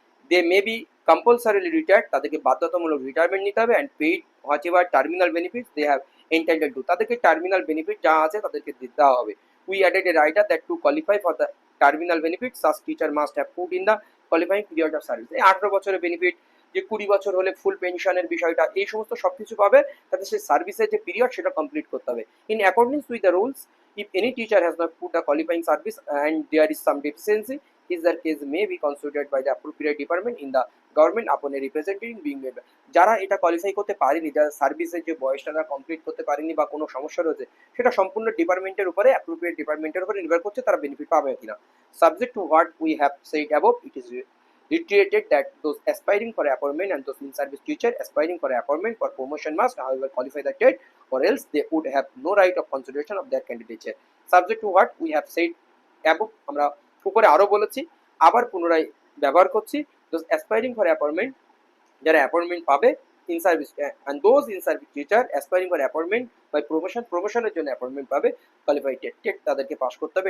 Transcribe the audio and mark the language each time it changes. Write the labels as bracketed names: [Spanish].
[English] they may be compulsorily retired, [Bangla] তাদেরকে বাধ্যতামূলক retirement নিতে হবে, [English] and paid whatever terminal benefit they have entitled to, [Bangla] তাদেরকে terminal benefit যা আছে তাদেরকে দেওয়া হবে। [English] We added a rider that to qualify for the terminal benefit such teacher must have put in the qualifying period of service. [Bangla] এই 18 বছরের benefit, যে 20 বছর হলে ফুল পেনশনের বিষয়টা, এই সমস্ত সবকিছু পাবে, তাদের সেই সার্ভিসের যে পিরিয়ড সেটা কমপ্লিট করতে হবে। [English] In accordance with the rules, if any teacher has not put a qualifying service and there is some deficiency, his or case may be considered by the appropriate department in the government upon a representative being made. [Bangla] যারা এটা qualify করতে পারেনি, যারা সার্ভিসের যে বয়সটা তারা complete করতে পারেনি বা কোনো সমস্যা রয়েছে, সেটা সম্পূর্ণ ডিপার্টমেন্টের উপরে, অ্যাপ্রোপ্রিয়েট ডিপার্টমেন্টের উপরে নির্ভর করছে তারা বেনিফিট পাবে কিনা। [English] Subject to what we have said above, it is reiterated that those aspiring for appointment and those in service teacher aspiring for appointment for promotion must however qualify the TET, or else they would have no right of consideration of their candidature. Subject to what we have said above, [Bangla] আমরা উপরে আরো বলেছি, আবার পুনরায় ব্যবহার করছি, [English] those aspiring for appointment, [Bangla] যারা appointment পাবে, [English] in service and those in service teacher aspiring for appointment by [Bangla] প্রমোশনের জন্য অ্যাপয়েন্টমেন্ট পাবে, [English] qualified TET [Bangla] তাদেরকে পাস করতে হবে।